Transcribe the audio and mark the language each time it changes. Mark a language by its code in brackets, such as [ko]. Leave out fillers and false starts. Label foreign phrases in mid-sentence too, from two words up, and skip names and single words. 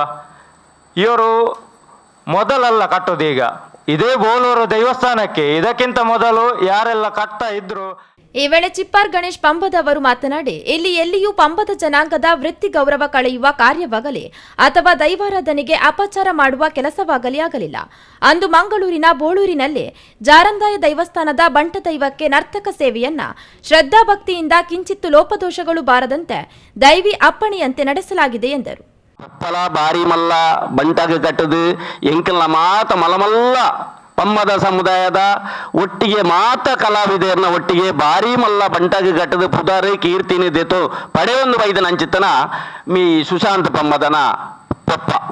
[kn] ಇವರು ಮೊದಲಲ್ಲ ಕಟ್ಟೋದೀಗ, ಇದೇ ಬೋಳೂರು ದೇವಸ್ಥಾನಕ್ಕೆ ಇದಕ್ಕಿಂತ ಮೊದಲು ಯಾರೆಲ್ಲ ಕಟ್ತಾ ಇದ್ರು. ಈ ವೇಳೆ ಚಿಪ್ಪಾರ್ ಗಣೇಶ್ ಪಂಬದವರು ಮಾತನಾಡಿ, ಇಲ್ಲಿ ಎಲ್ಲಿಯೂ ಪಂಬದ ಜನಾಂಗದ ವೃತ್ತಿ ಗೌರವ ಕಳೆಯುವ ಕಾರ್ಯವಾಗಲಿ ಅಥವಾ ದೈವಾರಾಧನೆಗೆ ಅಪಚಾರ ಮಾಡುವ ಕೆಲಸವಾಗಲಿ ಆಗಲಿಲ್ಲ. ಅಂದು ಮಂಗಳೂರಿನ ಬೋಳೂರಿನಲ್ಲಿ ಜಾರಂದಾಯ ದೈವಸ್ಥಾನದ ಬಂಟ ದೈವಕ್ಕೆ ನರ್ತಕ ಸೇವೆಯನ್ನ ಶ್ರದ್ಧಾಭಕ್ತಿಯಿಂದ ಕಿಂಚಿತ್ತು ಲೋಪದೋಷಗಳು ಬಾರದಂತೆ ದೈವಿ ಅಪ್ಪಣೆಯಂತೆ ನಡೆಸಲಾಗಿದೆ ಎಂದರು. [tcy] ಬಾರಿ ಮಲ್ಲ ಬಂಟಗೆ ಕಟ್ಟದು ಎಂಕಲ್ನ ಮಾತ ಮಲಮಲ್ಲ ಪಂಬದ ಸಮುದಾಯದ ಒಟ್ಟಿಗೆ ಮಾತ ಕಲಾವಿದರನ್ನ ಒಟ್ಟಿಗೆ ಬಾರಿ ಮಲ್ಲ ಬಂಟಗೆ ಕಟ್ಟದು ಪುದಾರಿ ಕೀರ್ತಿನಿ ದೇತು ಪಡೆಯೊಂದು ಬೈದ ನಂಚಿತ್ತನ ಮೀ ಸುಶಾಂತ್ ಪಂಬದನ ಪೊಪ್ಪ